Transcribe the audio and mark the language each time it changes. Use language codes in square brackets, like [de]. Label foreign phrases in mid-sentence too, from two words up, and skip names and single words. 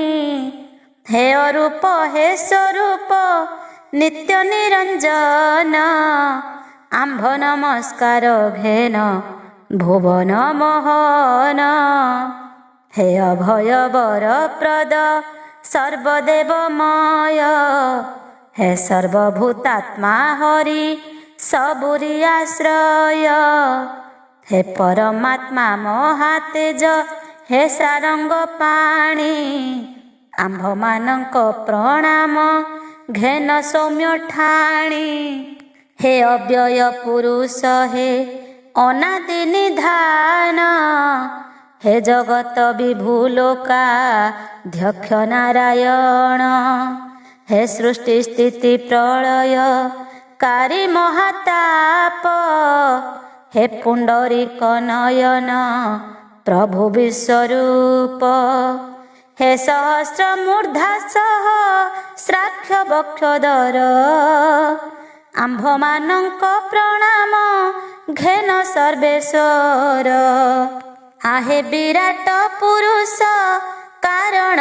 [or] ହେ ଅରୂପ ହେ ସ୍ୱରୂପ ନିତ୍ୟ ନିରଞ୍ଜନ, ଆମ୍ଭ ନମସ୍କାର ଘେନ ଭୁବନ ମୋହନ। ହେ ଅଭୟ ବରପ୍ରଦ ସର୍ବଦେବମୟ, ହେ ସର୍ବଭୂତାତ୍ମା ହରି ସବୁରି ଆଶ୍ରୟ। ହେ ପରମାତ୍ମା ମହାତେଜ ହେ ସାରଙ୍ଗ ପାଣି ଆମ୍ଭମାନଙ୍କ ପ୍ରଣାମ ଘେନ ସୌମ୍ୟ ଠାଣି ହେ ଅବ୍ୟୟ ପୁରୁଷ ହେ ଅନାଦି ନିଧାନ ହେ ଜଗତ ବିଭୁଲୋକା ଧ୍ୟକ୍ଷ ନାରାୟଣ ହେ ସୃଷ୍ଟି ସ୍ଥିତି ପ୍ରଳୟ କାରୀ ମହାତାପ ହେ ପୁଣ୍ଡରୀକ ନୟନ ପ୍ରଭୁ ବିଶ୍ୱରୂପ ହେ ସହସ୍ର ମୂର୍ଦ୍ଧା ସହସ୍ରାକ୍ଷ ବକ୍ଷଧର ଆମ୍ଭମାନଙ୍କ ପ୍ରଣାମ ଘେନ ସର୍ବେଶ୍ୱର ଆହେ ବିରାଟ ପୁରୁଷ କାରଣ